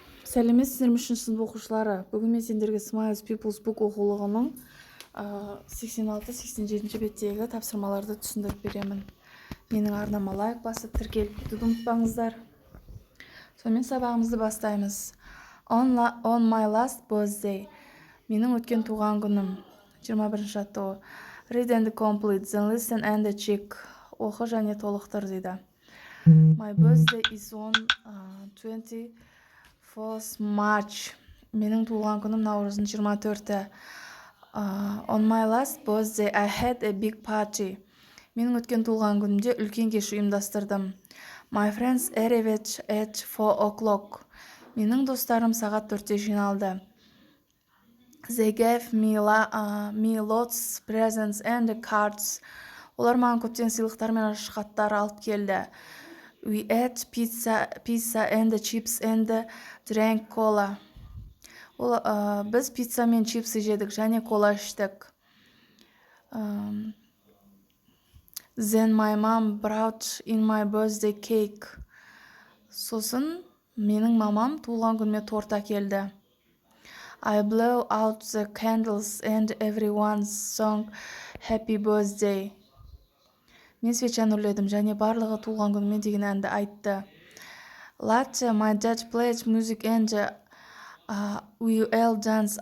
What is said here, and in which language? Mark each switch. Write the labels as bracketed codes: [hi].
[kk] Сәлеметсіздер ме үшінші сынып оқушылары? Бүгін мен сендерге Smiles People's Book оқулығының 86-87 беттегі тапсырмаларды түсіндіріп беремін. Менің арнама лайк басып тіркеліп кетуді ұмытпаңыздар. Сонымен сабағымызды бастаймыз. [en] On my last birthday. [kk] Менің өткен туған күнім. 21-ші жаттығу. [en] Read and complete, then listen and check. [kk] Оқы және толықтыр дейді. [en] My birthday is on 24th March. [kk] Менің туған күнім наурыздың 24-і. [en] On my last birthday, I had a big party. [kk] Менің өткен туған күнімде үлкен кеш ұйымдастырдым. [en] My friends arrived at 4 o'clock. [kk] Менің достарым сағат 4-те жиналды. [en] They gave me lots of presents and cards. [kk] Олар маған көптен сыйлықтар мен хаттар алып келді. [en] We ate pizza and chips and drank cola. [kk] Біз пицца мен чипсы жедік және кола іштік. [en] Then my mom brought in my birthday cake. [kk] Сосын менің мамам туған күніме торт әкелді. [en] I blew out the candles and everyone sang happy birthday. [kk] Мен свечаны үрледім және барлығы туған күніме деген әнді айтты. [en] Later, my dad played music and we all danced.